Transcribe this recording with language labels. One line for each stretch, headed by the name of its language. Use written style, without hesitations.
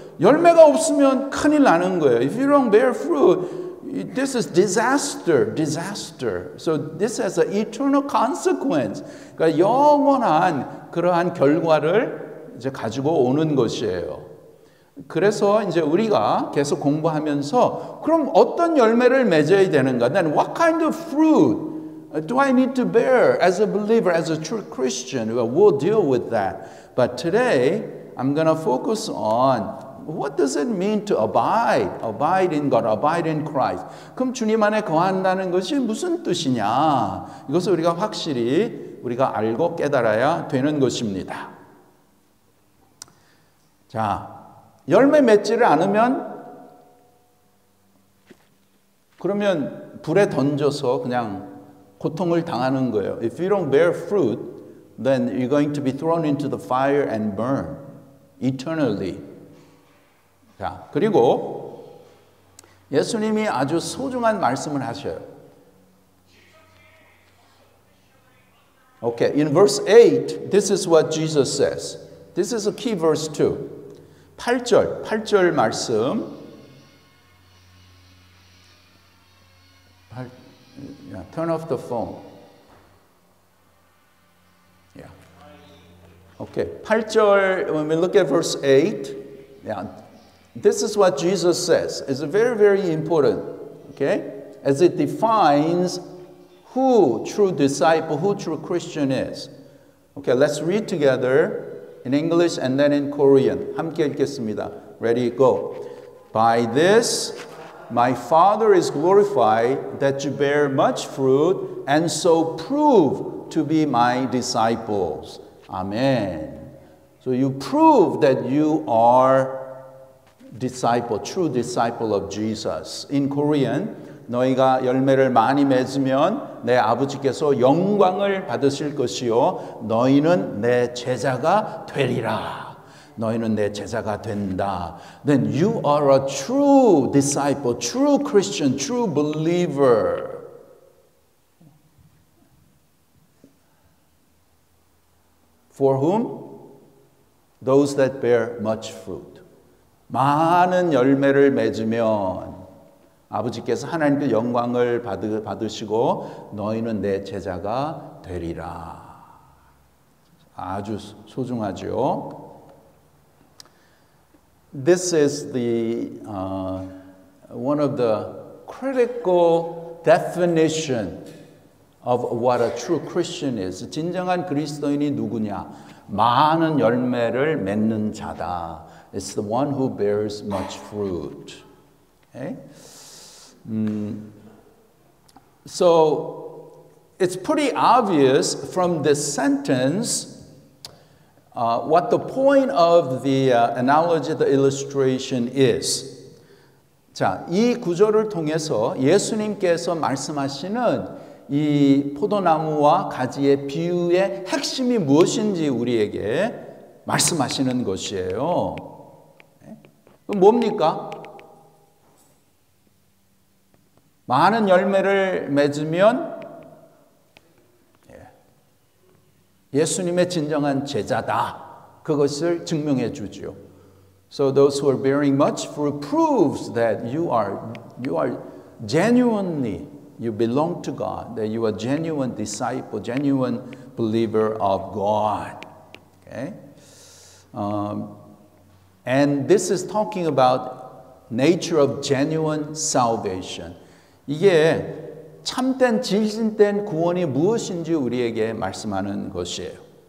Korean: 열매가 없으면 큰일 나는 거예요.
English: If you don't bear fruit, this is disaster, disaster. So this has an eternal consequence.
Korean: 그러니까 영원한 그러한 결과를 이제 가지고 오는 것이에요. 그래서 이제 우리가 계속 공부하면서 그럼 어떤 열매를 맺어야 되는가?
English: Then what kind of fruit do I need to bear as a believer, as a true Christian? Well, we'll deal with that. But today, I'm going to focus on what does it mean to abide? Abide in God, abide in Christ.
Korean: 그럼 주님 안에 거한다는 것이 무슨 뜻이냐? 이것을 우리가 확실히 우리가 알고 깨달아야 되는 것입니다. 자, 열매 맺지를 않으면 그러면 불에 던져서 그냥 고통을 당하는 거예요.
English: If you don't bear fruit, then you're going to be thrown into the fire and burn eternally.
Korean: 자, 그리고 예수님이 아주 소중한 말씀을 하셔요.
English: Okay, in verse 8, this is what Jesus says. This is a key verse too.
Korean: 8절 말씀.
English: Yeah, turn off the phone. Yeah. Okay, 8절, when we look at verse 8, yeah, this is what Jesus says. It's very, very important, okay? As it defines who true disciple, who true Christian is. Okay, let's read together in English and then in Korean.
Korean: 함께 읽겠습니다.
English: Ready, go. By this, my Father is glorified that you bear much fruit and so prove to be my disciples. Amen. So you prove that you are disciple, true disciple of Jesus. In Korean,
Korean: 너희가 열매를 많이 맺으면 내 아버지께서 영광을 받으실 것이요 너희는 내 제자가 되리라. 너희는 내 제자가 된다.
English: Then you are a true disciple, true Christian, true believer. For whom? Those that bear much fruit.
Korean: 많은 열매를 맺으면 아버지께서 하나님께 영광을 받으시고 너희는 내 제자가 되리라. 아주 소중하죠.
English: This is the one of the critical definition of what a true Christian is.
Korean: 진정한 그리스도인이 누구냐? 많은 열매를 맺는 자다.
English: It's the one who bears much fruit. Okay? So it's pretty obvious from this sentence what the point of the analogy, the illustration is.
Korean: 자, 이 구절을 통해서 예수님께서 말씀하시는 이 포도나무와 가지의 비유의 핵심이 무엇인지 우리에게 말씀하시는 것이에요. 그럼 뭡니까? 많은 열매를 맺으면 예수님의 진정한 제자다. 그것을 증명해 주죠.
English: So those who are bearing much fruit proves that you are genuinely, you belong to God, that you are genuine disciple, genuine believer of God. Okay? And this is talking about nature of genuine salvation.
Korean: 이게 참된 진실된 구원이 무엇인지 우리에게 말씀하는 것이에요.